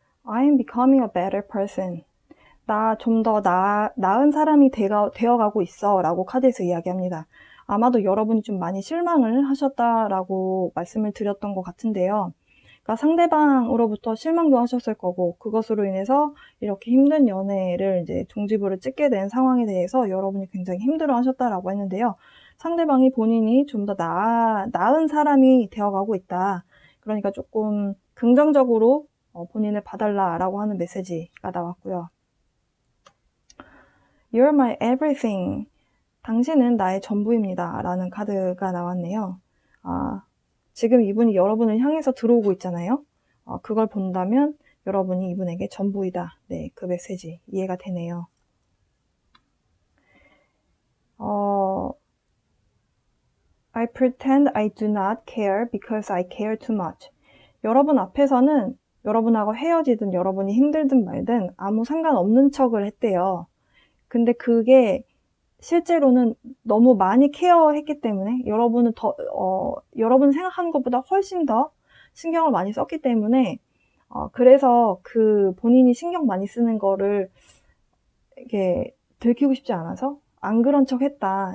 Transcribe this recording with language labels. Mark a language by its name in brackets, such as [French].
[English] I'm becoming a better person. [Korean] 나 좀 더 나은 사람이 되어가고 있어 라고 카드에서 이야기합니다. 아마도 여러분이 좀 많이 실망을 하셨다라고 말씀을 드렸던 것 같은데요. 그러니까 상대방으로부터 실망도 하셨을 거고, 그것으로 인해서 이렇게 힘든 연애를 이제 종지부를 찍게 된 상황에 대해서 여러분이 굉장히 힘들어 하셨다라고 했는데요. 상대방이 본인이 좀 더 나은 사람이 되어가고 있다. 그러니까 조금 긍정적으로 본인을 봐달라라고 하는 메시지가 나왔고요. [English] You're my everything. [Korean] 당신은 나의 전부입니다. 라는 카드가 나왔네요. 지금 이분이 여러분을 향해서 들어오고 있잖아요. 그걸 본다면 여러분이 이분에게 전부이다. 네, 그 메시지 이해가 되네요. [English] I pretend I do not care because I care too much. [Korean] 여러분 앞에서는 여러분하고 헤어지든 여러분이 힘들든 말든 아무 상관없는 척을 했대요. 근데 그게 실제로는 너무 많이 케어했기 때문에 여러분 생각하는 것보다 훨씬 더 신경을 많이 썼기 때문에 그래서 그 본인이 신경 많이 쓰는 거를 이렇게 들키고 싶지 않아서 안 그런 척 했다.